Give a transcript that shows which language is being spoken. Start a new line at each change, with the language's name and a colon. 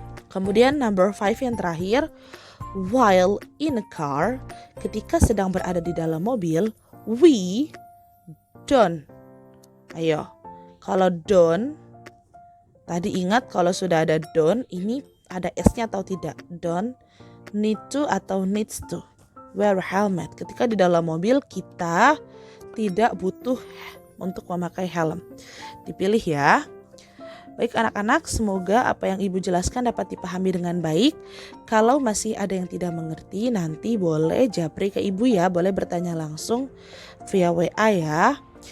Indonesian: Kemudian number 5 yang terakhir,
English: while in a car,
Indonesian: ketika sedang berada di dalam mobil,
English: we don't.
Indonesian: Ayo, kalau don't, tadi ingat kalau sudah ada don't, ini ada S-nya atau tidak?
English: Don't need to atau needs to wear a helmet.
Indonesian: Ketika di dalam mobil kita tidak butuh untuk memakai helm. Dipilih ya. Baik anak-anak, semoga apa yang ibu jelaskan dapat dipahami dengan baik. Kalau masih ada yang tidak mengerti, nanti boleh japri ke ibu ya, boleh bertanya langsung via WA ya.